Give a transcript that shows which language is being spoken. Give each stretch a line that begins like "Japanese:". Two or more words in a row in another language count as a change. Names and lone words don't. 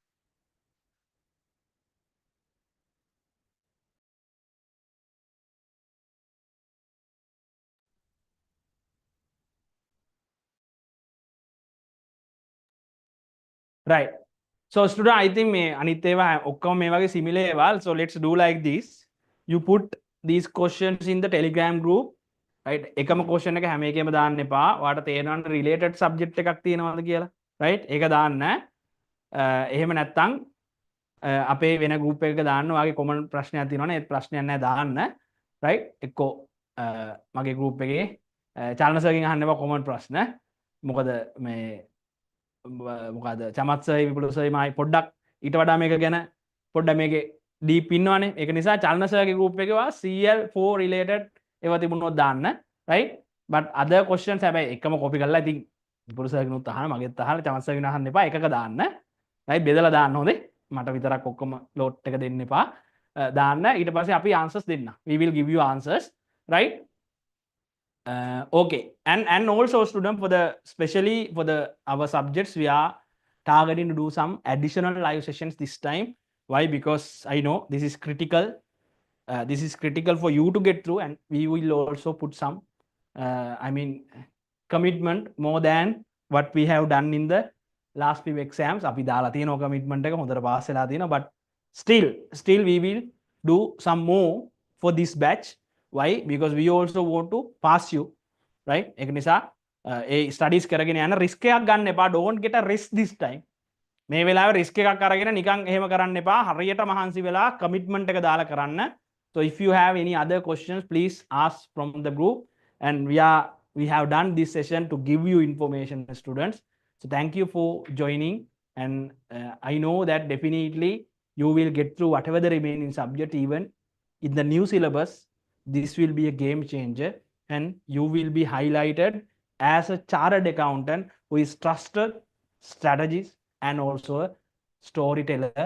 English: Right. So student, I think
Sinhala: මේ අනිත් ඒවා ඔක්කොම මේ වගේ similar ඒවා.
English: So let's do like this. You put these questions in the Telegram group. Right?
Sinhala: එකම question එක හැම එකෙම දාන්න එපා. ඔයාලට තේරෙනවනේ related subject එකක් තියෙනවද කියලා. Right? ඒක දාන්න. එහෙම නැත්නම් අපේ වෙන group එකක දාන්න. ඔයාගේ common ප්‍රශ්නයක් තියෙනවනේ. ඒ ප්‍රශ්නයක් නැහැ දාන්න. Right? එක්කෝ මගේ group එකේ චාලන සර්ගෙන් අහන්න එපා common ප්‍රශ්න. මොකද මේ මොකද චමත්සයි විපුලසයිමයි පොඩ්ඩක් ඊට වඩා මේක ගැන පොඩ්ඩ මේක ඩීප් ඉන්නවනේ. ඒක නිසා චලන සර්ගේ group එකේ වා CL4 related ඒවා තිබුණොත් දාන්න.
English: right? but other questions
Sinhala: හැබැයි එකම copy කරලා ඉතින් විපුල සර්ගෙනුත් අහන්න මගෙත් අහන්න චමත් සර්ගෙන් අහන්න එපා. එකක දාන්න. right? බෙදලා දාන්න හොඳේ. මට විතරක් ඔක්කොම load එක දෙන්න එපා. දාන්න. ඊට පස්සේ අපි answers දෙන්න.
English: we will give you answers. right? Okay, and also student, for the especially for the our subjects, we are targeting to do some additional live sessions this time. Why? Because I know this is critical. This is critical for you to get through, and we will also put some I mean commitment more than what we have done in the last few exams.
Sinhala: අපි දාලා තියෙන commitment එක හොඳට පාස් වෙලා තියෙනවා,
English: but still we will do some more for this batch. Why? Because we also want to pass you, right?
Sinhala: ඒක නිසා ඒ studies කරගෙන යන risk එකක් ගන්න එපා.
English: Don't get a risk this time.
Sinhala: මේ වෙලාවේ risk එකක් අරගෙන නිකන් එහෙම කරන්න එපා. හරියට මහන්සි වෙලා commitment එක දාලා කරන්න.
English: So if you have any other questions, please ask from the group, and we have done this session to give you information, students. So thank you for joining, and I know that definitely you will get through whatever the remaining subject. Even in the new syllabus, this will be a game changer, and you will be highlighted as a chartered accountant who is trusted, strategist, and also a storyteller.